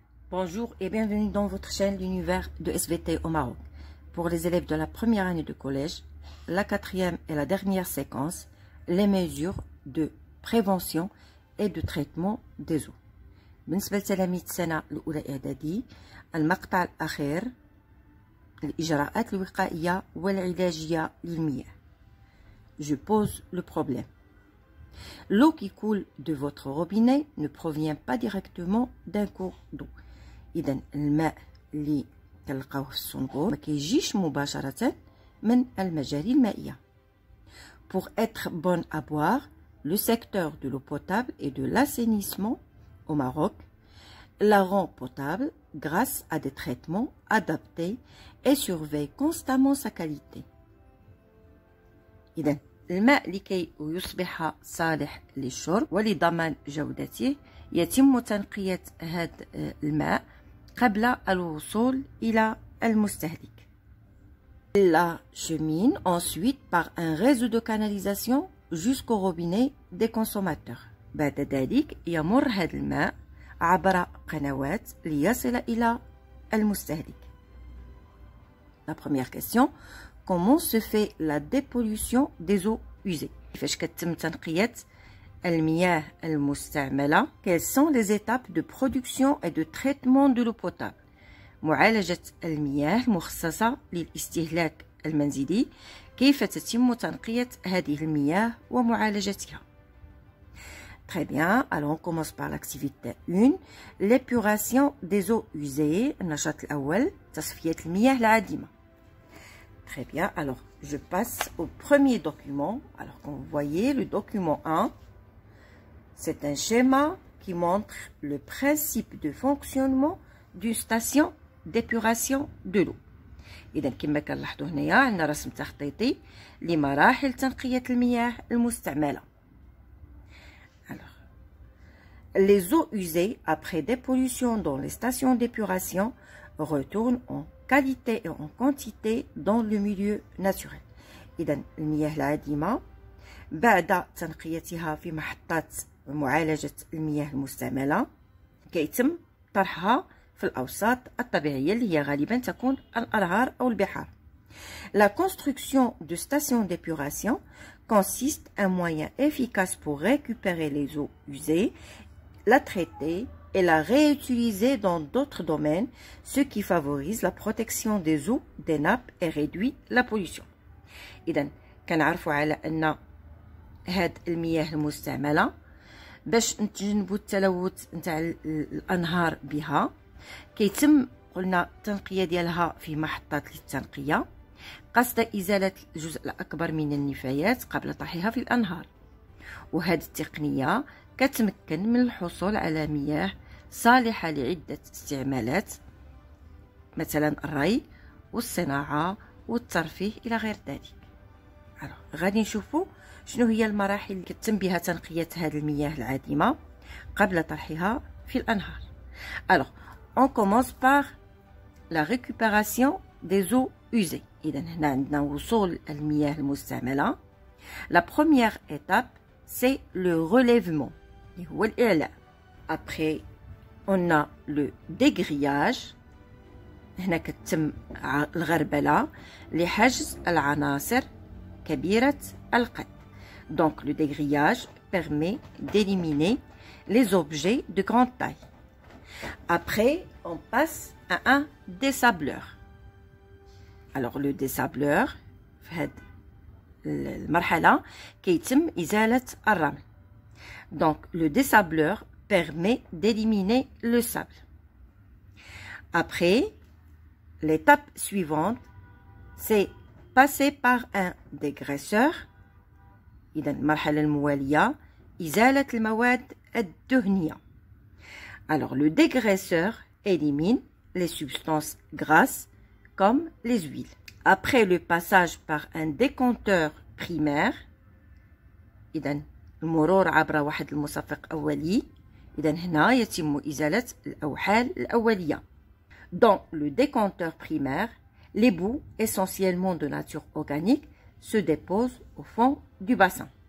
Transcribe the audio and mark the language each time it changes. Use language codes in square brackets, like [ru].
[fr] Bonjour et bienvenue dans votre chaîne L'univers de SVT au Maroc. Pour les élèves de la première année de collège, la quatrième et la dernière séquence, les mesures de prévention et de traitement des eaux. [ar] بالنسبة لتلاميذ السنة الأولى إعدادي، المقطع الأخير الإجراءات الوقائية والعلاجية للمياه. [fr] Je pose le problème. L'eau qui coule de votre robinet ne provient pas directement d'un cours d'eau. [ar] إذا الماء اللي كنلقاوه في الصنبور ما كيجيش مباشرة من المجاري المائية. [fr] Pour être bonne à boire, le secteur de l'eau potable et de l'assainissement au Maroc la rend potable grâce à des traitements adaptés et surveille constamment sa qualité. [ar] إذا الماء لكي يصبح صالح للشرب ولضمان جودته يتم تنقية هذا الماء قبل الوصول إلى المستهلك. [fr] La chemine ensuite par un réseau de canalisation jusqu'au robinet des consommateurs. [ar] بعد ذلك يمر هذا الماء عبر قنوات ليصل إلى المستهلك. [fr] La première question: comment se fait la dépollution des eaux usées? [ar] كيفاش كتم تنقية المياه المستعملة؟ [fr] Quelles sont les étapes de production et de traitement de l'eau potable? [ar] معالجة المياه المخصصة للاستهلاك المنزلي، كيف تتم تنقية هذه المياه ومعالجتها؟ [fr] Très bien, alors on commence par l'activité 1, l'épuration des eaux usées. [ar] النشاط الأول تصفية المياه العادمة. [fr] Très bien, alors je passe au premier document. Alors quand vous voyez le document 1, c'est un schéma qui montre le principe de fonctionnement d'une station d'épuration de l'eau. [ar] إذا كما كنلاحظوا هنايا عندنا رسم تخطيطي لمراحل تنقية المياه المستعملة. [fr] Alors, les eaux usées après dépollution dans les stations d'épuration retournent en qualité et en quantité dans le milieu naturel. [ar] إذا المياه العادمة بعد تنقيتها في محطات معالجة المياه المستعملة كيتم طرحها في الأوساط الطبيعية اللي هي غالبا تكون الأنهار أو البحار. [fr] La construction de stations d'épuration consiste un moyen efficace pour récupérer les eaux usées, la traiter et la réutiliser dans d'autres domaines, ce qui favorise la protection des eaux, des nappes et réduit la pollution. [ar] إذا كنعرفوا على أن هاد المياه المستعملة باش نتجنبوا التلوث نتاع الأنهار بها كيتم قلنا التنقية ديالها في محطات للتنقية قصد إزالة الجزء الأكبر من النفايات قبل طرحها في الأنهار. وهذه التقنية كتمكن من الحصول على مياه صالحة لعدة استعمالات مثلا الري والصناعة والترفيه إلى غير ذلك. غادي نشوفوا شنو هي المراحل اللي كتم بها تنقية هذه المياه العادمة قبل طرحها في الأنهار. [fr] Alors, on commence par la récupération des eaux usées. [ar] إذا هنا عندنا وصول المياه المستعملة. [fr] La première étape, c'est le relèvement. [ar] هو الإعلاء. [fr] Après, on a le dégrillage. [ar] هنا كتم الغربلة لحجز العناصر كبيرة القد. [fr] Donc, le dégrillage permet d'éliminer les objets de grande taille. Après, on passe à un dessableur. Alors, le dessableur, [ar] في هاد المرحلة كيتم إزالة الرمل. [fr] Donc, le dessableur permet d'éliminer le sable. Après, l'étape suivante, c'est passer par un dégraisseur. [ar] إذا المرحلة الموالية إزالة المواد الدهنية. [fr] Alors, le dégraisseur élimine les substances grasses comme les huiles. Après le passage par un décompteur primaire, [ar] إذا المرور عبر واحد المصفق أولي، إذا هنا يتم إزالة الأوحال الأولية. [fr] Dans le décompteur primaire, les boues, essentiellement de nature organique, se déposent au fond du bassin.